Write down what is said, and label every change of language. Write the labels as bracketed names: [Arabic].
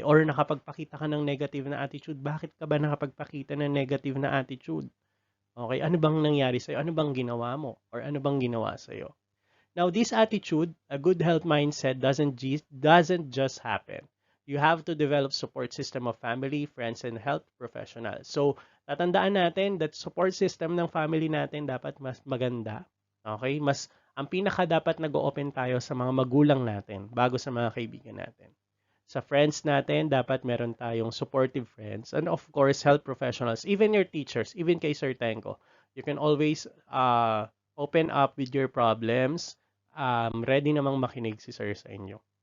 [Filipino] Or nakapagpakita ka ng negative na attitude, bakit ka ba nakapagpakita ng negative na attitude? Okay? Ano bang nangyari sa'yo? Ano bang ginawa mo? Or ano bang ginawa sa'yo? [English] Now, this attitude, a good health mindset, doesn't just happen. You have to develop support system of family, friends, and health professionals. [Filipino] So, tatandaan natin [English] that support system [Filipino] ng family natin dapat mas maganda. Okay? Ang pinaka dapat nag-open tayo sa mga magulang natin bago sa mga kaibigan natin. Sa friends natin, dapat meron tayong supportive friends. [English] And of course, health professionals, even your teachers, even kay Sir Tengco. You can always open up with your problems. [Filipino] Ready namang makinig si Sir sa inyo.